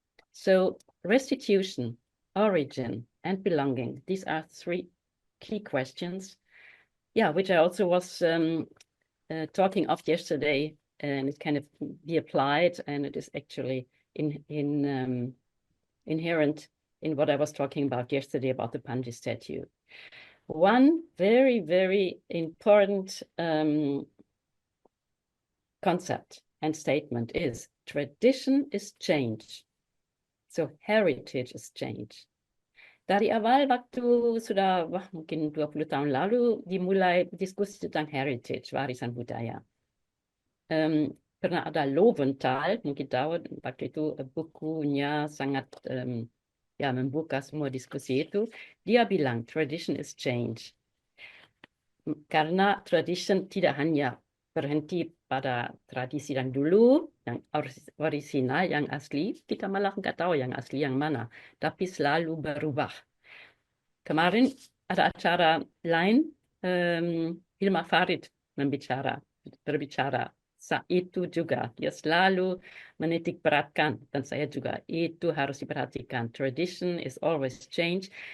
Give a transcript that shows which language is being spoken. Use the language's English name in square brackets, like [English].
[English] So restitution, origin, and belonging, these are 3 key questions, which I also was talking of yesterday, and it can be applied, and it is actually inherent in what I was talking about yesterday about the Panji statue. One very, very important concept and statement is tradition is change. So heritage is change. [Indonesian] Dari awal waktu sudah mungkin 20 tahun lalu dimulai diskusi tentang heritage, warisan budaya. Pernah ada Lowenthal, mungkin tahu waktu itu bukunya sangat membuka semua diskusi itu. Dia bilang [English] tradition is change. [Indonesian] Karena tradition tidak hanya berhenti pada tradisi yang dulu, yang orisinal, yang asli, kita malah nggak tahu yang asli yang mana, tapi selalu berubah. Kemarin ada acara lain, Hilma Farid membicara berbicara. Itu juga dia selalu menitik beratkan, dan saya juga, itu harus diperhatikan. [English] Tradition is always change.